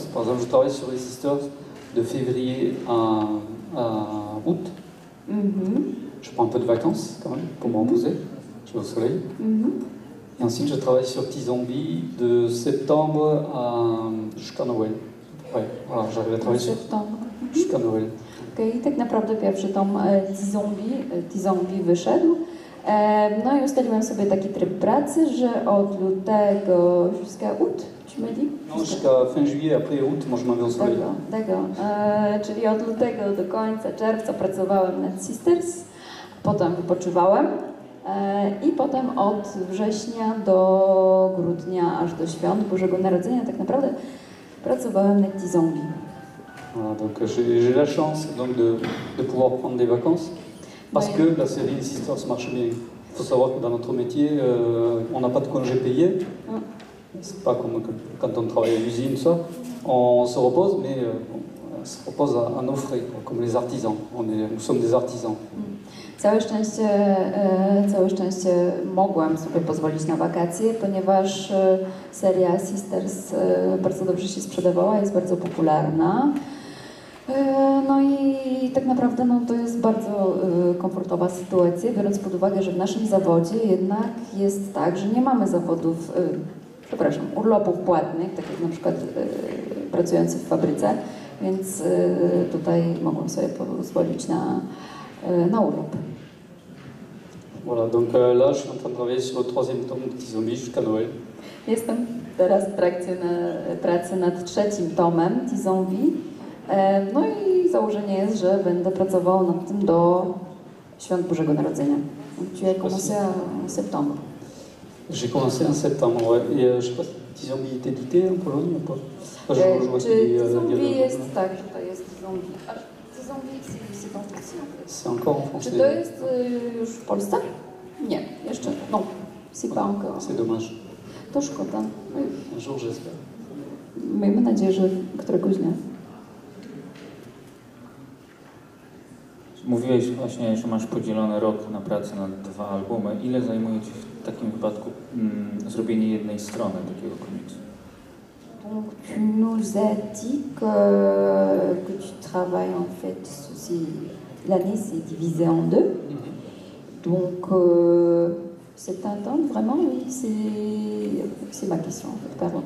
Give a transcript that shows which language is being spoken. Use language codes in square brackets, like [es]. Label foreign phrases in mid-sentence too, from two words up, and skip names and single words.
[fr] Par exemple, je travaille sur les Sisters de février à août. Je prends un peu de vacances quand même pour me reposer. Je vais au soleil. Et ensuite, je travaille sur T-Zombie de septembre jusqu'à Noël. Ouais, voilà, j'arrive à travailler jusqu'à Noël. [pl] Okay, i tak naprawdę pierwszy tom T-Zombie wyszedł. No i ustaliłem sobie taki tryb pracy, że od lutego [fr] jusqu'à août, tu m'as dit? Non, jusqu'à fin juillet, après août, moi je m'en vais au soleil. [pl] Czyli od lutego do końca czerwca pracowałem nad Sisters, potem wypoczywałem i potem od września do grudnia, aż do świąt Bożego Narodzenia tak naprawdę pracowałem nad T-Zombie. [fr] Voilà, donc j'ai la chance donc, de pouvoir prendre des vacances. Parce que la série Les Sisters marche bien. Il faut savoir que dans notre métier, on n'a pas de congé payé. C'est pas comme quand on travaille à l'usine, ça. On se repose, mais on se repose à nos frais, quoi, comme les artisans. Nous sommes des artisans. [pl] Całe szczęście mogłam sobie pozwolić na wakacje, ponieważ seria Sisters bardzo dobrze się sprzedawała, jest bardzo popularna. No i tak naprawdę to jest bardzo komfortowa sytuacja, biorąc pod uwagę, że w naszym zawodzie jednak jest tak, że nie mamy zawodów, urlopów płatnych, tak jak na przykład pracujący w fabryce, więc tutaj mogłam sobie pozwolić na urlop. [fr] Voilà, donc là je suis en train de travailler sur le 3e tome de T-Zombie jusqu'à Noël. [pl] Jestem teraz w trakcie pracy nad 3. tomem T-Zombie. No i założenie jest, że będę pracowała nad tym do świąt Bożego Narodzenia. [fr] Tu as commencé en septembre. J'ai commencé en septembre, ouais. Et je sais pas si T-Zombie est édité en Pologne ou pas? [pl] Czy T-Zombie jest tak, tutaj jest T-Zombie. [fr] A T-Zombie c'est en français en fait. C'est encore en français. [pl] Czy to jest już w Polsce? Nie, jeszcze. [fr] Non, c'est pas encore. C'est dommage. [pl] To szkoda. [fr] Un jour j'espère. [pl] Miejmy nadzieję, że któregoś dnia. Mówiłeś właśnie, że masz podzielony rok na pracę nad 2 albumy. Ile zajmuje Ci w takim wypadku zrobienie jednej strony takiego komiksu? [fr] Donc tu nous as dit que tu travailles en fait, l'année c'est divisé en 2. Donc c'est un temps vraiment, oui, c'est ma question en fait, pardon.